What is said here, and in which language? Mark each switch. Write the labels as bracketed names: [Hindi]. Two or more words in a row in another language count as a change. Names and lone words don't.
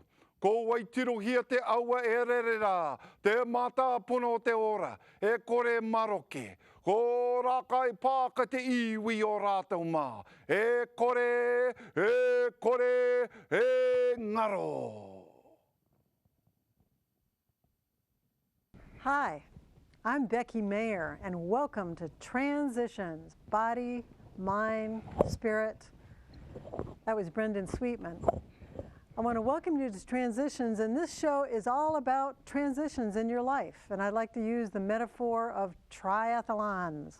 [Māori] Ko waitiro hia te aua e rere rā, te mata pono te ora, e kore maroke. Ko rākai pāka te iwi o rātou mā, e kore, e ngaro. [English] Hi, I'm Becky Mayer, and welcome to Transitions, Body, Mind, Spirit. That was Brendan Sweetman. I want to welcome you to Transitions, and this show is all about transitions in your life, and I'd like to use the metaphor of triathlons.